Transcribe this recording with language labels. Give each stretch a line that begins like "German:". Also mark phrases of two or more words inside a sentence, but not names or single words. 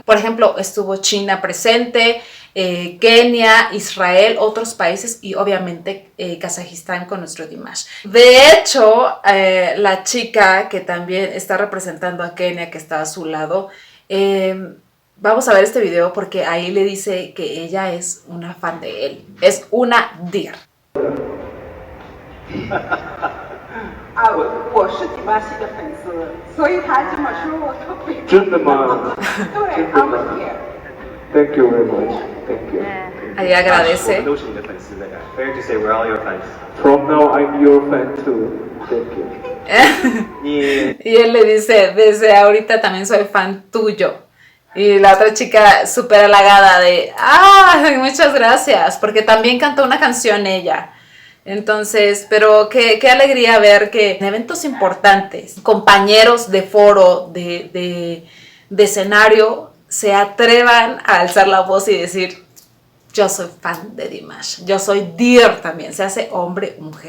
Spanish: Por ejemplo, estuvo China presente, Kenia, Israel, otros países y obviamente Kazajistán con nuestro Dimash. De hecho, la chica que también está representando a Kenia, que está a su lado, vamos a ver este video porque ahí le dice que ella es una fan de él. Es una Dir.
Chinese: 我是迪玛希的粉丝，所以他这么说我特别真的吗？对，他们也。
English: Thank you very much. Thank you.
Spanish: Ahí agradece.
Chinese: 都是你的粉丝的呀。
English: Fair to say we're all your fans. From now I'm your fan too. Thank you.
Spanish: Y él le dice, desde ahorita también soy fan tuyo. Y la otra chica súper halagada de, muchas gracias, porque también cantó una canción ella. Entonces, pero qué alegría ver que en eventos importantes, compañeros de foro, de escenario, se atrevan a alzar la voz y decir, yo soy fan de Dimash, yo soy Dir también, se hace hombre o mujer.